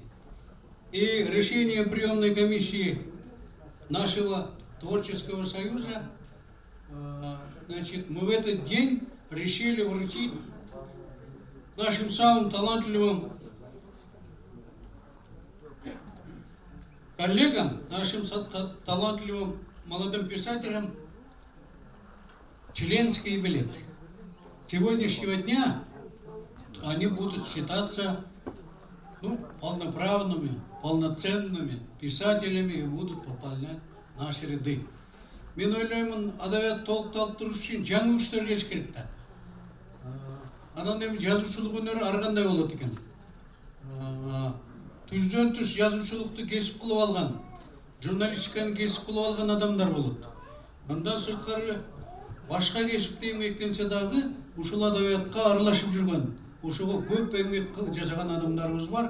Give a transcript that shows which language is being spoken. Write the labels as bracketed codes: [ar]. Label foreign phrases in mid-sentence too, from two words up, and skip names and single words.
[ru] И решением приемной комиссии нашего творческого союза, значит, мы в этот день решили вручить нашим самым талантливым коллегам, нашим талантливым молодым писателям членские билеты. С сегодняшнего дня они будут считаться полноправными, полноценными писателями и будут пополнять наши ряды. [kk] Мен ойлаймын, адабият толықталып тұру үшін жаңа күштер келіш керек та. [ky] Анан эми жазуучулук өнөрү ар кандай болот экен. Түздөн түз жазуучулукту кесип кылып алган, журналистиканы кесип кылып алган адамдар болот. Мындан сырткары башка кесипте эмгектенсе дагы ушул адабиятка аралашып жүргөн, ошого көп эмгек жасаган адамдарыбыз бар.